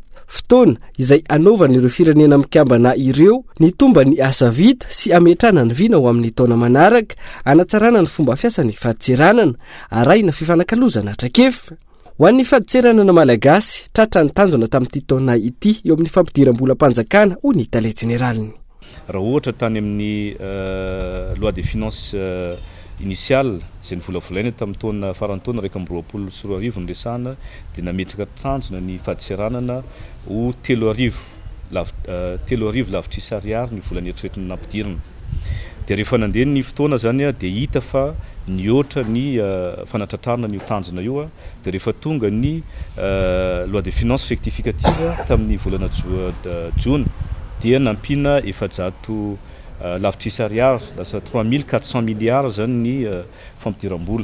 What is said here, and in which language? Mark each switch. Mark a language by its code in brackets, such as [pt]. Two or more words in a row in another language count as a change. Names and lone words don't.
[mg] Fotoana izay anaovan'ireo firenena mikambana ireo ny tomba ny asa vita sy ametrana ny vina ho amin'ny taona manaraka, anatsarana ny fomba fiasan'ny fahatseranana, arahina fifanankalozana traikefa. Ho an'ny fahatseranana malagasy, tratra ny tanjona tamin'ity taona ity eo amin'ny fampidiram-bola-panjakana ho ny tale jeneraliny. Raha ohatra tany amin'ny [fr] loi des finances initial [mg] izay nivolavolaina tamin'ny taona farany taona 2024 niresahana dia nametraka tanjona ny fahatseranana ho 3 arivo lavitry ariary ny vola eritreretiny nampidirana. Dia rehefa nandeha ny fotoana zany dia hita fa niotra ny fanatratrarana ny tanjona io dia rehefa tonga ny [fr] loi des finances rectificative [mg] tamin'ny volana jona dia nampina 400 lavitry ariary, lasa 3400 milliards zany ny fampidiram-bola.